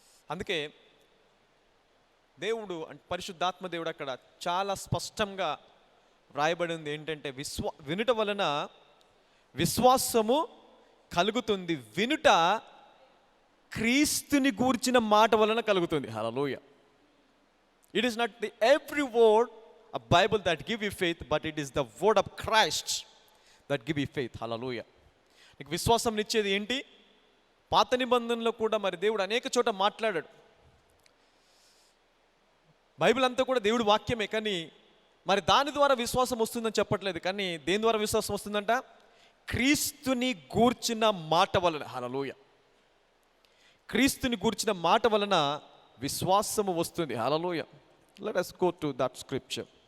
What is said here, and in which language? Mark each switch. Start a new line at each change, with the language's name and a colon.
Telugu: అందుకే దేవుడు పరిశుద్ధాత్మ దేవుడు అక్కడ చాలా స్పష్టంగా వ్రాయబడింది ఏంటంటే, వినుట వలన విశ్వాసము కలుగుతుంది, వినుట క్రీస్తుని గూర్చిన మాట వలన కలుగుతుంది. హల్లెలూయా.
English: It is not the every word of Bible that give you faith, but it is the word of Christ that give you faith.
Telugu: Hallelujah. నీకు విశ్వాసం ఇచ్చేది ఏంటి? పాత నిబంధనలో కూడా మరి దేవుడు అనేక చోట మాట్లాడాడు. బైబిల్ అంతా కూడా దేవుడి వాక్యమే, కానీ మరి దాని ద్వారా విశ్వాసం వస్తుందని చెప్పట్లేదు. కానీ దేని ద్వారా విశ్వాసం వస్తుందంట? క్రీస్తుని గూర్చిన మాట వలన. హల్లెలూయా. క్రీస్తుని గూర్చిన మాట వలన విశ్వాసము వస్తుంది. హల్లెలూయా.
English: Let us go to that scripture.